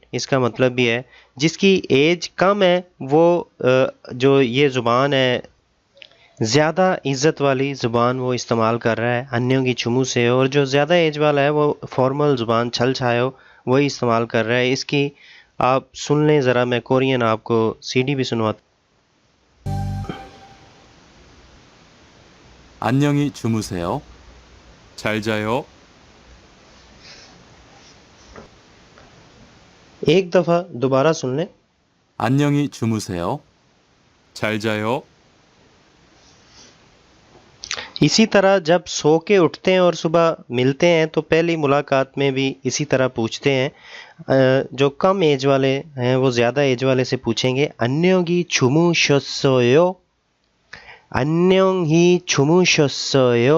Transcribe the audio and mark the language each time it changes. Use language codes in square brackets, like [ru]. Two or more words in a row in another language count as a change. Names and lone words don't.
[ur] اس کا مطلب بھی ہے جس کی ایج کم ہے وہ جو یہ زبان ہے زیادہ عزت والی زبان وہ استعمال کر رہا ہے, [ko] 안녕히 주무세요. [ur] اور جو زیادہ ایج والا ہے وہ فارمل زبان [ko] 잘 자요 [ur] وہی استعمال کر رہا ہے. اس کی آپ سن لیں ذرا، میں کورین آپ کو سی ڈی بھی سنواتا. [ko] 안녕히 주무세요. 잘 자요. [ur] ایک دفعہ دوبارہ سن لیں. [ko] 안녕히 주무세요. 잘 जायो. [ur] اسی طرح جب سو کے اٹھتے ہیں اور صبح ملتے ہیں تو پہلی ملاقات میں بھی اسی طرح پوچھتے ہیں. جو کم ایج والے ہیں وہ زیادہ ایج والے سے پوچھیں گے, [ko] 안녕히 주무셨어요, 안녕히 주무셨어요.